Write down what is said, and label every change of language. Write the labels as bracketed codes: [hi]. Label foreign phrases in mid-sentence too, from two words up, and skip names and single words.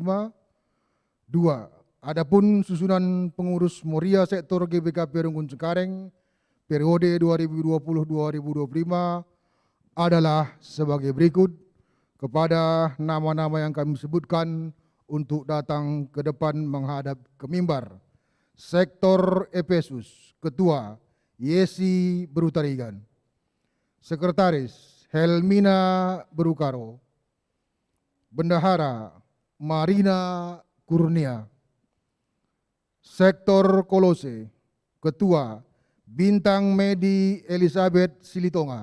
[id] 2. Adapun susunan pengurus Moria Sektor GBKP Runggun Cengkareng periode 2020-2025 adalah sebagai berikut kepada nama-nama yang kami sebutkan untuk datang ke depan menghadap ke mimbar. Sektor Efesus, Ketua Yesi Berutarigan. Sekretaris Helmina Berukaro. Bendahara Marina Kurnia. Sektor Kolose, Ketua Bintang Medi Elizabeth Silitonga.